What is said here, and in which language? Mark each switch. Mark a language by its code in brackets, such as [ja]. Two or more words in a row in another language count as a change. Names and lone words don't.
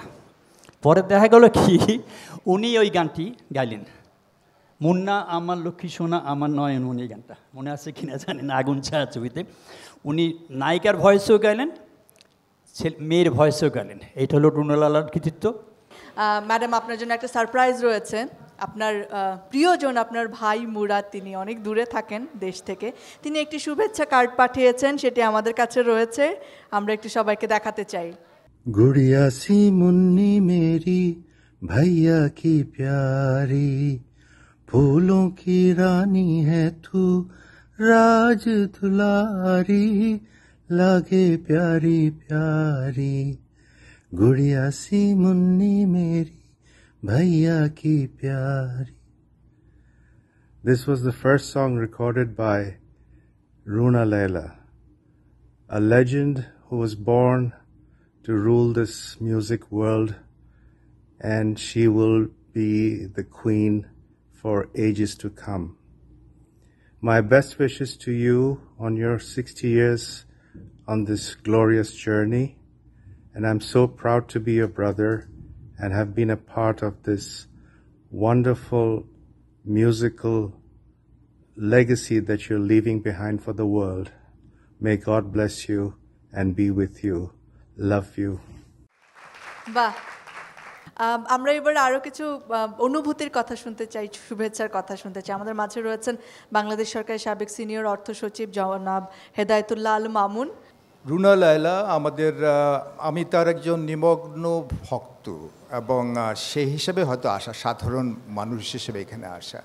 [bn] পরে দেখা গেল কি উনি ওই গানটি গাইলেন, মুন্না আমার লক্ষ্মী সোনা আমার নয়ন, উনি এই গানটা মনে আছে কিনা জানি না, আগুন ছায়া ছবিতে উনি নায়িকার ভয়েসেও গাইলেন, মেয়ের ভয়েসেও গাইলেন। এইটা হলো রুনালালার কৃতিত্ব। ম্যাডাম, আপনার জন্য একটা সারপ্রাইজ রয়েছে। আপনার প্রিয়জন, আপনার ভাই মুরাদ, তিনি অনেক দূরে থাকেন দেশ থেকে। তিনি একটি শুভেচ্ছা কার্ড পাঠিয়েছেন, সেটি আমাদের কাছে রয়েছে, আমরা একটু সবাইকে দেখাতে চাই। [hi] गुड़िया सी मुन्नी मेरी भैया की प्यारी, फूलों की रानी है तू राज दुलारी, लागे प्यारी प्यारी गुड़िया सी मुन्नी मेरी भैया की प्यारी. [en] This was the first song recorded by Runa Laila, a legend who was born to rule this music world, and she will be the queen for ages to come. My best wishes to you on your 60 years on this glorious journey, and I'm so proud to be your brother and have been a part of this wonderful musical legacy that you're leaving behind for the world. May God bless you and be with you. Love you. [bn] বাহ, আমরা এবার আরও কিছু অনুভূতির কথা শুনতে চাই, শুভেচ্ছার কথা শুনতে চাই। আমাদের মাঝে রয়েছেন বাংলাদেশ সরকারের সাবেক সিনিয়র অর্থ সচিব জনাব হেদায়েতুল্লাহ আল মামুন। রুনা লায়লা আমাদের, আমি তার একজন নিমগ্ন ভক্ত এবং সেই হিসেবে হয়তো আসা, সাধারণ মানুষ হিসেবে এখানে আসা।